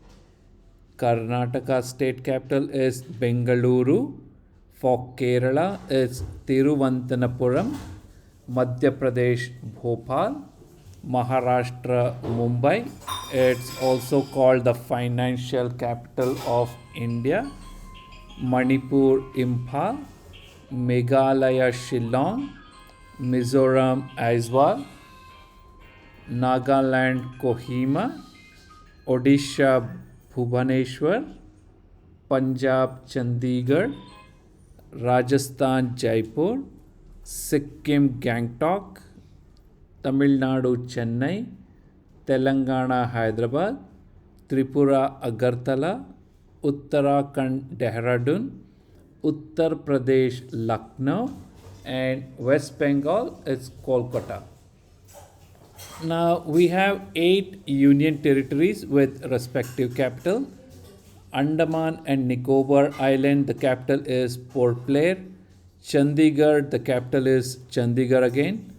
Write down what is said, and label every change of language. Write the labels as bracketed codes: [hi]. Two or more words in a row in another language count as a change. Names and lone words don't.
[en] Karnataka state capital is Bengaluru. For Kerala, it's Tiruvananthapuram. Madhya Pradesh, Bhopal. Maharashtra, Mumbai. It's also called the financial capital of India. Manipur, Imphal. Meghalaya, Shillong, Mizoram, Aizawl, Nagaland, Kohima, Odisha, Bhubaneswar, Punjab, Chandigarh, Rajasthan, Jaipur, Sikkim, Gangtok, Tamil Nadu, Chennai, Telangana, Hyderabad, Tripura, Agartala, Uttarakhand, Dehradun, Uttar Pradesh, Lucknow, and West Bengal, it's Kolkata. Now we have 8 union territories with respective capital. Andaman and Nicobar Island, the capital is Port Blair. Chandigarh, the capital is Chandigarh again.